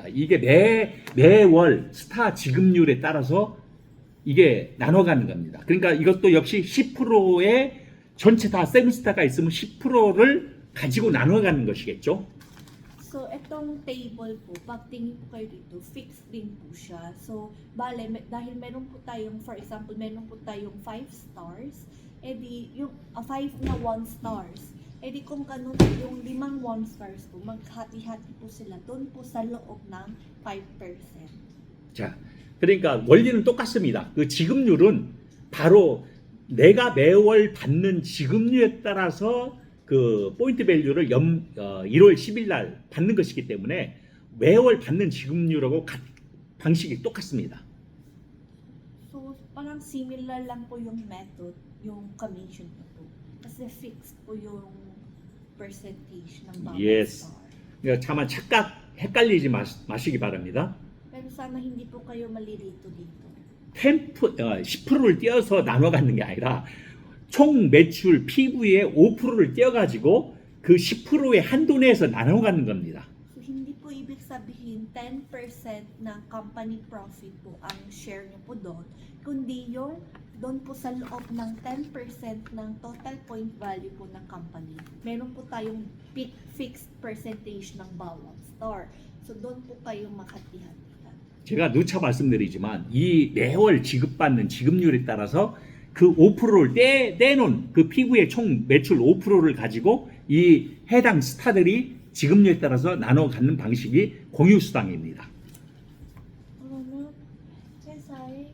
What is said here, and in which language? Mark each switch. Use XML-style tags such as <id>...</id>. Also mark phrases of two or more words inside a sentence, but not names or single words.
<ko>이게 매월 스타 지급률에 따라서 이게 나눠가는 겁니다. 그러니까 이것도 역시 10%의 전체 다 세븐스타가 있으면 10%를 가지고 나눠가는 것이겠죠.</ko> <tl>So, itong table po, pag tingin po kayo dito, fixed din po siya. So, dahil meron po tayong,</tl> <en>for example,</en> <tl>meron po tayong 5 stars, edi yung 5 na 1 stars, edi kung ganun yung 5 1 stars po, maghati-hati po sila doon po sa loob ng 5%.</tl> <ko>자, 그러니까 원리는 똑같습니다. 그 지급률은 바로 내가 매월 받는 지급률에 따라서 그 포인트 밸류를 1월 10일 날 받는 것이기 때문에 매월 받는 지급률하고 방식이 똑같습니다.</ko> <tl>So, parang similar lang po yung method, yung commission po. Kasi fixed po yung percentage ng bawat Yes. star.</tl> <ko>그러니까 차마 헷갈리지 마시기 바랍니다.</ko> <tl>Pero sana hindi po kayo malilito dito.</tl> <ko>10%를 띄어서 나눠 갖는 게 아니라 총 매출 PV의 5%를 띄어가지고 그 10%의 한도 내에서 나눠 갖는 겁니다.</ko> <tl>So, hindi po ibig sabihin 10% ng</tl> <en>company profit</en> <tl>po ang share niyo po doon, kundi yung doon po sa loob ng 10% ng</tl> <en>total point value</en> <tl>po ng company. Meron po tayong</tl> <en>fixed percentage</en> <tl>ng bawat store. So, doon po kayo makatihatihan.</tl> <ko>제가 누차 말씀드리지만 이 매월 지급받는 지급률에 따라서 그 5%를 떼놓은 그 피부의 총 매출 5%를 가지고 이 해당 스타들이 지급률에 따라서 나눠 갖는 방식이 공유수당입니다. 그러면 회사에</ko>